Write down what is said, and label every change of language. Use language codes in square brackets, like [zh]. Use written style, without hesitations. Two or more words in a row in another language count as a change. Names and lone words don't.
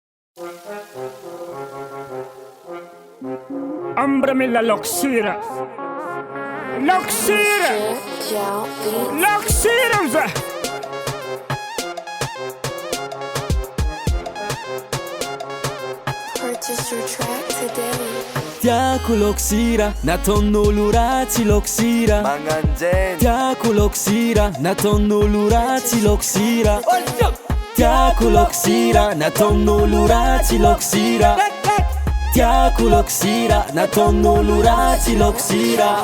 [mg] Ambrami la loxira. Loxira! Loxira! [en] Purchase your track today. [mg] Tiako loxira, nataon'olo ratsy loxira. Tiako loxira, nataon'olo ratsy loxira. Tiako loxira, nataon'olo ratsy loxira. Tiako loxira, nataon'olo ratsy loxira.